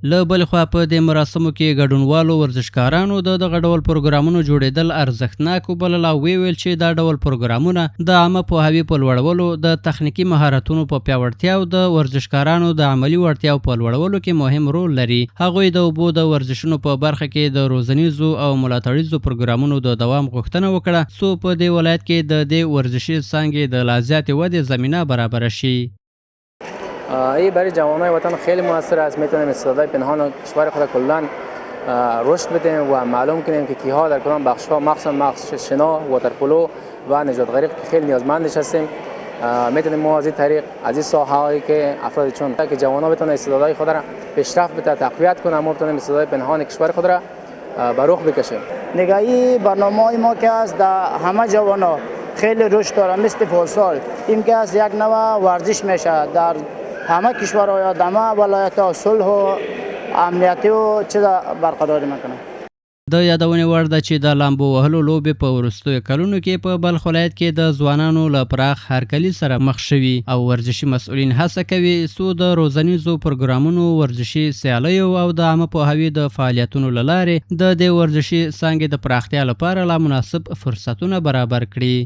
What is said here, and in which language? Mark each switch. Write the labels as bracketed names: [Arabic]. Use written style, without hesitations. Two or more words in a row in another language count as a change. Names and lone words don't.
[Pashto] له بلې خوا په دې مراسمو کې ګډونوالو ورزشکارانو د دغه ډول پروګرامونو جوړېدل ارزښتناک وبلل او ویل چې دا ډول پروګرامونه د عامه پوهاوي په لوړولو، د تخنیکي مهارتونو په پیاوړتیا او د ورزشکارانو د عملي وړتیاو په لوړولو کې مهم رول لري. هغوی د اوبو د ورزشونو په برخه کې د روزنیزو او ملاتړیزو پروګرامونو د دوام غوښتنه وکړه څو په دې ولایت کې د دې ورزشي څانګې د لا زیاتې ودې زمینه برابره شي. [Persian] این برای جوانای وطن خیلی موثر است. میتونیم استعدادهای پنهان کشور خود کلا رشد بدیم و معلوم کنیم که کیها در کدام بخش‌ها مخصوصا شنا، واترپولو و نجات غریق خیلی نیازمندش هستیم. میتونیم ما از این طریق از این ساحه‌هایی که افراد چون که جوانان بتونن استعدادهای خود را پیشرفت بده، تقویت کنن، ما بتونیم استعدادهای پنهان کشور خود را به رخ بکشیم. نگاهی برنامه‌های ما که است در همه جوانا خیلی رشد داره، مثل فوتسال این که از یک نوع ورزش میشه در همه کشورها، در همه ولایت‌ها صلح و امنیتی و چیز برقرار میکنه. [Pashto] د یادونې وړ ده چې د لامبو وهلو لوبې په وروستیو کلونو کې په بلخ ولایت کې د ځوانانو له پراخ هرکلي سره مخ شوي او ورزشي مسؤلین هڅه کوي څو د روزنیزو پروګرامونو، ورزشي سیالیو او د عامه پوهاوي د فعالیتونو له لارې د دې ورزشي څانګې د پراختیا لپاره لا مناسب فرصتونه برابر کړي.